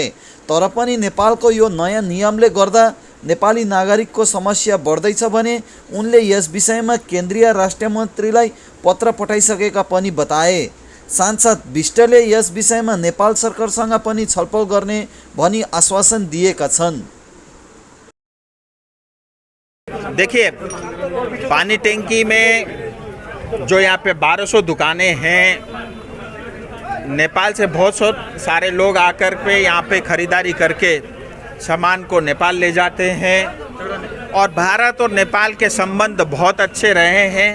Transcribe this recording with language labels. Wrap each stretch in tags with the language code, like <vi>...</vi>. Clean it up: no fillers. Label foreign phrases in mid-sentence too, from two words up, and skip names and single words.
<ne>तर पनि नेपालको यो नयाँ नियमले गर्दा नेपाली नागरिकको समस्या बढ्दैछ भने उनले यस विषयमा केन्द्रीय राष्ट्र मन्त्रीलाई पत्र पठाइसकेका पनि बताए। सांसद विष्टले यस विषयमा नेपाल सरकारसँग पनि छलफल गर्ने भनी आश्वासन दिएका छन्।</ne> <hi>देखिए, पानी टैंकी में जो यहाँ पे 1200 दुकानें हैं, नेपाल से बहुत सारे लोग आकर पे यहाँ पे ख़रीदारी करके सामान को नेपाल ले जाते हैं और भारत और नेपाल के संबंध बहुत अच्छे रहे हैं।</hi>